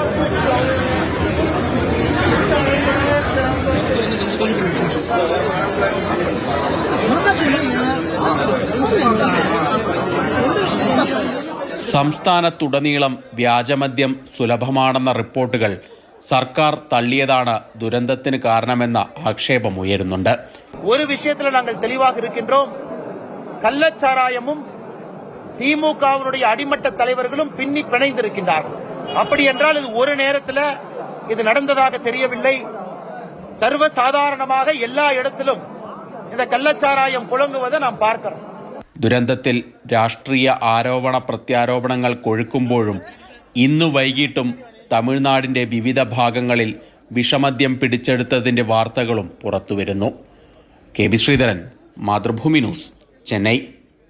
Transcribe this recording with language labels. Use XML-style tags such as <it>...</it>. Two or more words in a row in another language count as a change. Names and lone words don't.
<ml>സംസ്ഥാനത്തുടനീളം വ്യാജമദ്യം സുലഭമാണെന്ന റിപ്പോർട്ടുകൾ സർക്കാർ തള്ളിയതാണ് ദുരന്തത്തിന് കാരണമെന്ന ആക്ഷേപമുയരുന്നുണ്ട്. ഒരു വിഷയത്തിൽ ഞങ്ങൾ തെളിവാக இருக்கின்றோம்.</ml> <ta>கள்ளச்சாராயமும் திமுகவினுடைய அடிமட்ட தலைவர்களும் பின்னி பிணைந்திருக்கின்றார்கள். அப்படி என்றால் இது ஒரு நேரத்தில் இது நடந்ததாக தெரியவில்லை. சர்வசாதாரணமாக எல்லா இடத்திலும் இந்த கள்ளச்சாராயம் புழங்குவதை நாம் பார்க்கிறோம்.</ta> <ml>ദുരന്തത്തിൽ രാഷ്ട്രീയ ആരോപണ പ്രത്യാരോപണങ്ങൾ കൊഴുക്കുമ്പോഴും ഇന്നു വൈകിട്ടും തമിഴ്നാടിൻ്റെ വിവിധ ഭാഗങ്ങളിൽ വിഷമദ്യം പിടിച്ചെടുത്തതിൻ്റെ വാർത്തകളും പുറത്തുവരുന്നു. കെ ബി ശ്രീധരൻ, മാതൃഭൂമി ന്യൂസ്, ചെന്നൈ.</ml>